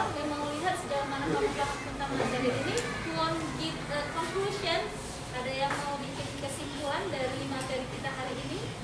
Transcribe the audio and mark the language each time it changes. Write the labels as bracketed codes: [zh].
[id] Saya mau lihat sejauh mana kamu paham tentang materi ini. [en] You want give a conclusion? [id] Ada yang mau bikin kesimpulan dari materi kita hari ini?